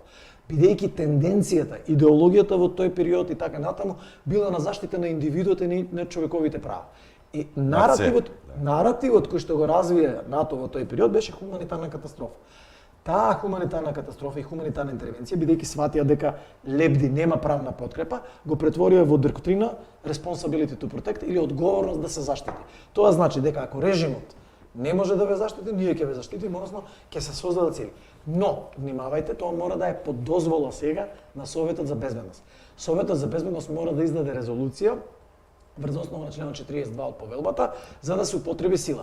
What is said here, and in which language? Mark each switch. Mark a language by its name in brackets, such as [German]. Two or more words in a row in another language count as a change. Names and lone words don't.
[Macedonian] Бидејќи тенденцијата, идеологијата во тој период и така натаму била на заштита на индивидуот и на човековите права. И наративот кој што го развие НАТО во тој период беше хуманитарна катастрофа. Таа хуманитарна катастрофа и хуманитарна интервенција, бидејќи сватија дека лебди нема правна подкрепа, го претворија во доктрина [English] responsibility to protect [Macedonian] или одговорност да се заштити. Тоа значи дека ако режимот не може да ве заштити, ние ќе ве заштитиме, односно ќе се создадат цели. Но, внимавајте, тоа мора да е под дозвола сега на Советот за безбедност. Советот за безбедност мора да издаде резолуција врз основа на членот 42 од повелбата за да се употреби сила.